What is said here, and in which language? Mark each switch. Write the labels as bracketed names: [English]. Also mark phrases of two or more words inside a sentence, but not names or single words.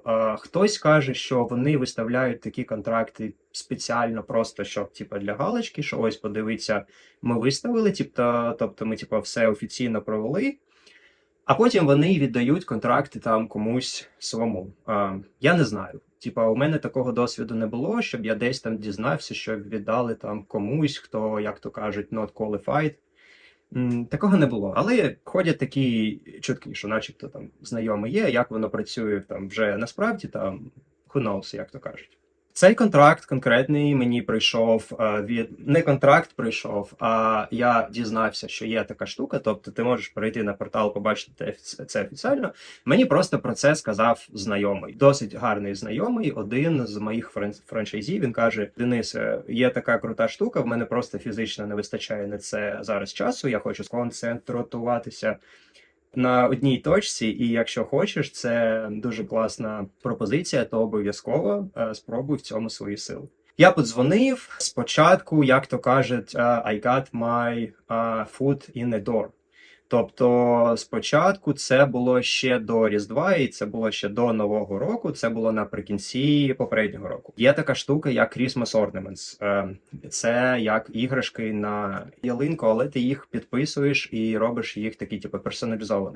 [Ukrainian] Хтось каже, що вони виставляють такі контракти спеціально просто, щоб для галочки, що ось подивіться, ми виставили, тобто ми все офіційно провели, а потім вони віддають контракти там комусь своєму. Я не знаю. У мене такого досвіду не було, щоб я десь там дізнався, що віддали там комусь, хто, як то кажуть, [English] not qualified. [Ukrainian] Такого не було. Але ходять такі чутки, що начебто там знайомі є, як воно працює там вже насправді, там [English] who knows, [Ukrainian] як то кажуть. Цей контракт конкретний мені прийшов не контракт прийшов, а я дізнався, що є така штука. Тобто, ти можеш перейти на портал, побачити це офіційно. Мені просто про це сказав знайомий, досить гарний знайомий. Один з моїх франчайзів. Він каже: Денисе, є така крута штука. В мене просто фізично не вистачає на це зараз часу. Я хочу сконцентруватися на одній точці, і якщо хочеш, це дуже класна пропозиція, то обов'язково спробуй в цьому свої сили. Я подзвонив спочатку, як то кажуть, [English] I got my foot in the door. [Ukrainian] Тобто спочатку це було ще до Різдва, і це було ще до Нового року, це було наприкінці попереднього року. Є така штука, як [English] Christmas Ornaments. [Ukrainian] Це як іграшки на ялинку, але ти їх підписуєш і робиш їх такі, типу, персоналізовані.